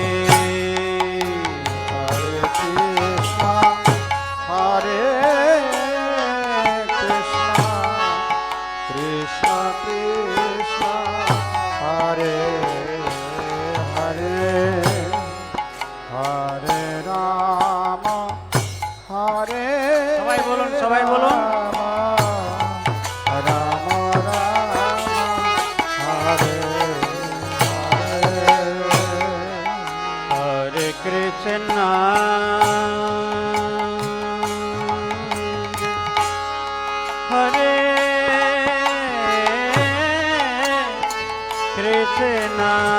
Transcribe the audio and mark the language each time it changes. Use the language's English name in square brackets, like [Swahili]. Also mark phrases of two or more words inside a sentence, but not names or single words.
[Sanskrit] Hare Krishna, Hare Krishna, Krishna Krishna, Hare Hare, Hare Rama, Hare [Bangla] সবাই বলুন, সবাই বলুন। [Sanskrit] Rama Rama, Hare Hare. Hare Krishna, Hare Krishna,